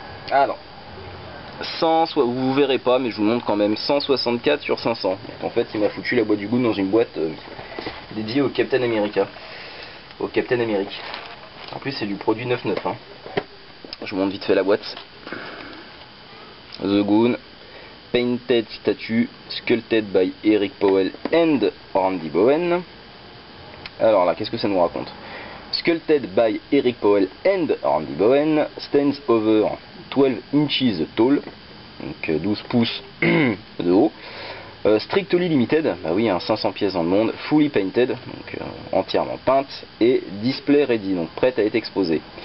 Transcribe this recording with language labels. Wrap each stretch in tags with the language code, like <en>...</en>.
<fr>Alors, vous verrez pas, mais je vous montre quand même, 164 sur 500. Donc, en fait, il m'a foutu la boîte du Goon dans une boîte dédiée au Captain America. Au Captain America. En plus, c'est du produit 9.9. Hein. Je vous montre vite fait la boîte.</fr> <en>The Goon, Painted Statue, Sculpted by Eric Powell and Randy Bowen.</en> <fr>Alors là, qu'est-ce que ça nous raconte?</fr> <en>Sculpted by Eric Powell and Randy Bowen, stands over 12 inches tall,</en> <fr>donc 12 pouces de haut.</fr> <en>Strictly limited,</en> <fr>bah oui, 500 pièces dans le monde,</fr> <en>fully painted,</en> <fr>donc entièrement peinte, et</fr> <en>display ready,</en> <fr>donc prête à être exposée.</fr>